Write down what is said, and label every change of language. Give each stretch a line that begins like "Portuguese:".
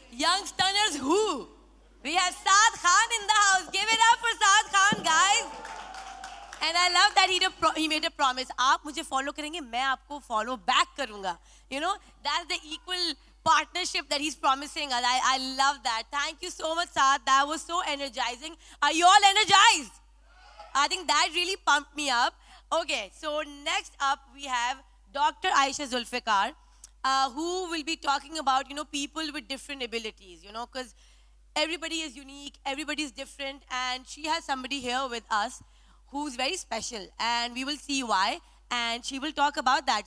English: Youngsters who? We have Saad Khan in the house. Give it up for Saad Khan, guys. And I love that he made a promise.
Hindi: आप मुझे follow करेंगे, मैं आपको follow back करूँगा.
English: You know, that's the equal partnership that he's promising us. I love that. Thank you so much, Saad. That was so energizing. Are you all energized? I think that really pumped me up. Okay, so next up we have Dr. Aisha Zulfikar, who will be talking about, people with different abilities, because everybody is unique, everybody is different, and she has somebody here with us who's very special, and we will see why, and she will talk about that.